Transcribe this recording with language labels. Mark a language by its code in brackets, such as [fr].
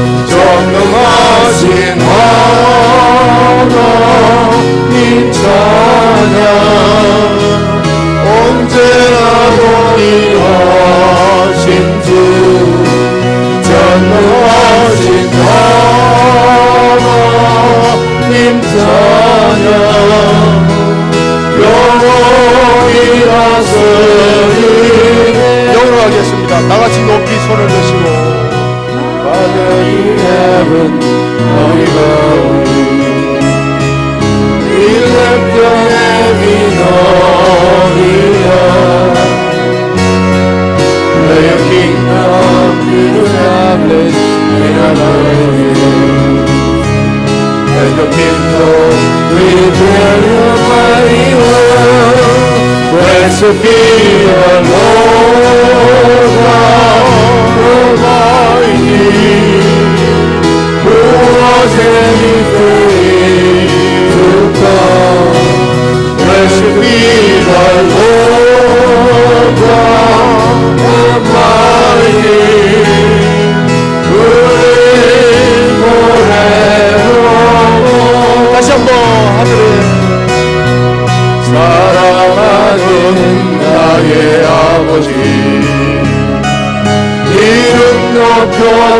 [ko] 전능하신 하나님 찬양 언제나 동일하신 주 전능하신 하나님 찬양 영원히 하시니 영으로 하겠습니다. 다같이 높이 손을 드시고 [en] Father in heaven, Holy God, we lift your name in all the earth. May your kingdom be established in our earth. Let your kingdom reveal your mighty word. Blessed be the Lord God Almighty, who was and is to come. Blessed be the Lord God Almighty, who lives forevermore. [ko] 다시 한번 하늘에 사랑하는 나의 아버지, 이름 높여드립니다.